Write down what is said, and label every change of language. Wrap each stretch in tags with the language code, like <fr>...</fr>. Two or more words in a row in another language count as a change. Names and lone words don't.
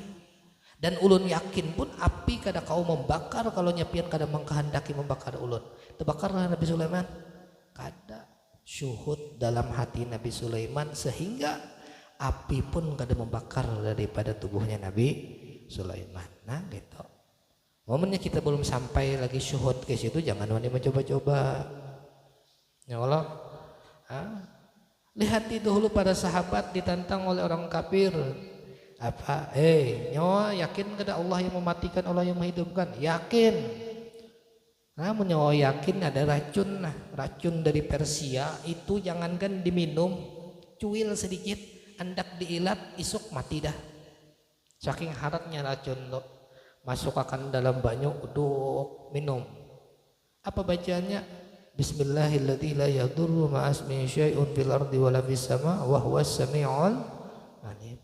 <bjn>Dan ulun yakin pun api kada kau membakar kalau nyapian kada mengkehendaki membakar ulun.</bjn> <id>Terbakarlah Nabi Sulaiman. Kada syuhud dalam hati Nabi Sulaiman sehingga api pun kada membakar daripada tubuhnya Nabi Sulaiman. Nah gitu. Momennya kita belum sampai lagi syuhud ke situ, jangan wani mencoba-coba. Ya Allah. Lihat dahulu para sahabat ditantang oleh orang kafir. Apa?</id> <bjn>Nyawa yakin kada Allah yang mematikan, Allah yang menghidupkan? Yakin. Namun nyawa yakin ada racun, racun dari Persia itu jangankan diminum, cuil sedikit, andak diilat, isuk mati dah. Saking haratnya racun tuh. Masukkan dalam banyu, uduk, minum.</bjn> <id>Apa bacaannya?</id> <ar>بسم الله الرحمن الرحيم. لا يضر مع اسمه شيء في الأرض ولا في السماء وهو السميع العليم.</ar>